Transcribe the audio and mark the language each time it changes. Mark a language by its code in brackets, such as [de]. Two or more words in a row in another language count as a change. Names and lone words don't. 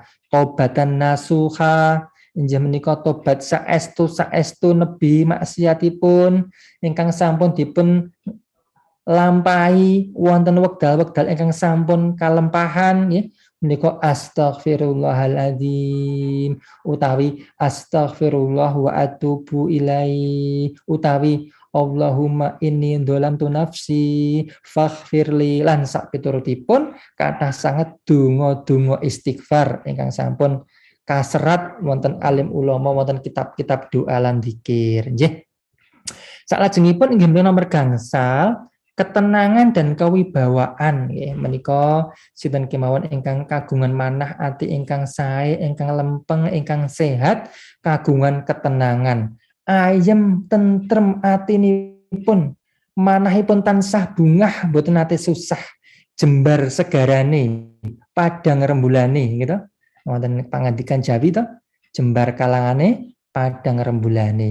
[jv] Tobatan nasuha inggih menika tobat saestu nebi maksiatipun ingkang sampun dipun lampahi wonten wekdal-wekdal ingkang sampun kalempahan nggih menika astaghfirullahaladzim utawi [ar] astaghfirullah wa atubu ilaihi [jv] utawi [ar] Allahumma inni dzalamtu nafsi faghfirli [jv] lan sak piturutipun kathah sanget donga-donga istighfar ingkang sampun kaserat wonten alim ulama wonten kitab-kitab doa lan zikir nggih. Salajengipun inggih menika nomor gangsal [id] ketenangan dan kewibawaan [jv] nggih menika sinten kemawon ingkang kagungan manah ati ingkang sae ingkang lempeng ingkang sehat kagungan ketenangan ayem tentrem atinipun manahipun tansah bungah mboten nate susah jembar segarane padang rembulane gitu wonten pangandikan Jawi to jembar kalangane padang rembulane.